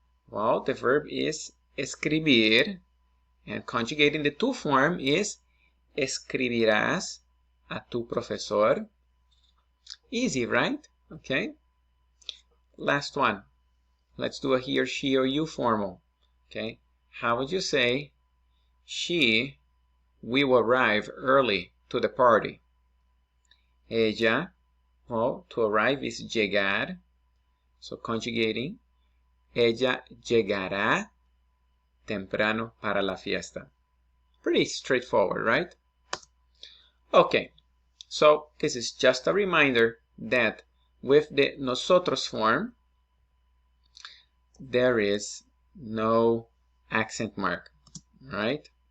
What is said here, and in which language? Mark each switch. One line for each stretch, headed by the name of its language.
English: Well, the verb is escribir, and conjugating the to form is
Spanish: escribirás a tu profesor.
English: Easy, right? Okay. Last one. Let's do a he or she or you formal. Okay. How would you say, she will arrive early to the party? Ella, well, to arrive is llegar. So conjugating,
Spanish: ella llegará temprano para la fiesta.
English: Pretty straightforward, right? Okay, so this is just a reminder that with the nosotros form, there is no accent mark, right?